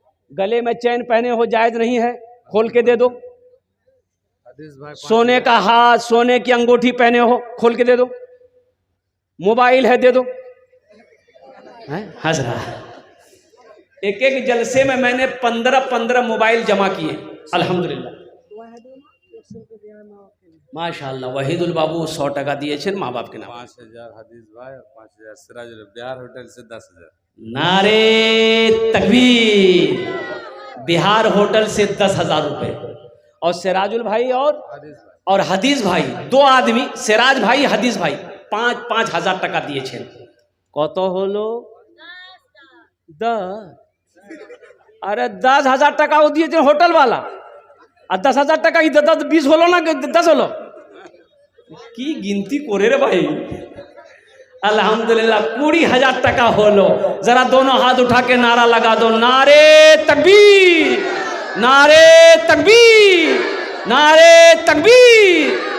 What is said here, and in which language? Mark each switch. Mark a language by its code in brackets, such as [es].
[hi] गले में चैन पहने हो जायज नहीं है, खोल के दे दो। सोने का हाथ, सोने की अंगूठी पहने हो, खोल के दे दो। मोबाइल है, दे दो। हंस रहा है। एक एक जलसे में मैंने 15 मोबाइल जमा किए, अल्हम्दुलिल्लाह। [bn] माशाल्लाह वहीदुल बाबू 100 টাকা দিয়েছেন মা বাপকে নাম [hi] 5,000 हदीस भाई और 5,000 सिराज बिहार होटल से 10,000। नारे तकबीर। बिहार होटल से 10,000 रुपए और सिराजुल भाई और हदीस भाई 2 आदमी सिराज भाई हदीस भाई 5,000 [bn] টাকা দিয়েছেন। কত হলো 10। अरे 10,000 টাকাও দিয়েছে হোটেল वाला আর 10,000 টাকা 20 হলো না 10 হলো কি गिनती করে রে ভাই। अल्हम्दुलिल्लाह 20,000 টাকা হলো। [hi] जरा दोनों हाथ उठा के नारा लगा दो, नारे तकबीर, नारे तकबीर, नारे तकबीर।